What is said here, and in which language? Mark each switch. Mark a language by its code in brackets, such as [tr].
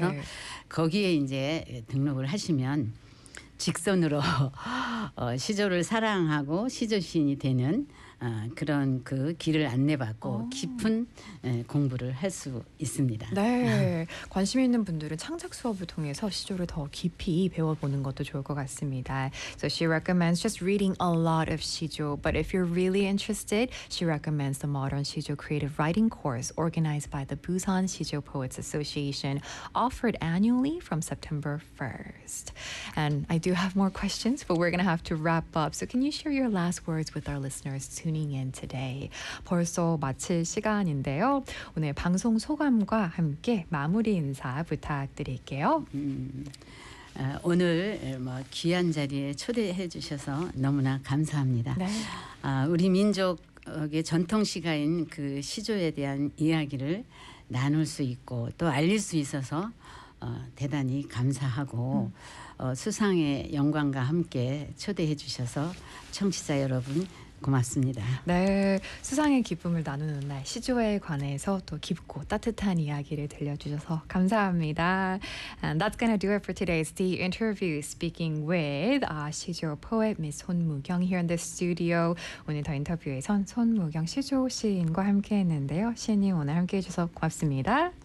[ko] 그래서 거기에 이제 등록을 하시면 직선으로 시조를 사랑하고 시조 시인이 되는 그런 그 길을 안내받고 깊은 공부를 할 수 있습니다. 네. 관심 있는 분들은 창작 수업을 통해서 시조를 더 깊이 배워보는 것도 좋을 것 같습니다. [en] So she recommends just reading a lot of 시조. But if you're really interested, she recommends the Modern 시조 Creative Writing Course organized by the Busan 시조 Poets Association offered annually from September 1st. And I do have more questions, but we're going to have to wrap up. So can you share your last words with our listeners tuning in today. [ko] 벌써 마칠 시간인데요. 오늘 방송 소감과 함께 마무리 인사 부탁드릴게요. 오늘 귀한 자리에 초대해 주셔서 너무나 감사합니다. 네. 우리 민족의 전통시가인 그 시조에 대한 이야기를 나눌 수 있고 또 알릴 수 있어서 대단히 감사하고 수상의 영광과 함께 초대해 주셔서 청취자 여러분 고맙습니다. 네, 수상의 기쁨을 나누는 날 시조에 관해서 또 깊고 따뜻한 이야기를 들려주셔서 감사합니다. [en] And that's gonna do it for today's The Interview speaking with 시조 poet Miss 손무경 here in the studio. [ko] 오늘 더 인터뷰에선 손무경 시조 시인과 함께했는데요. 시인님 오늘 함께해주셔서 고맙습니다.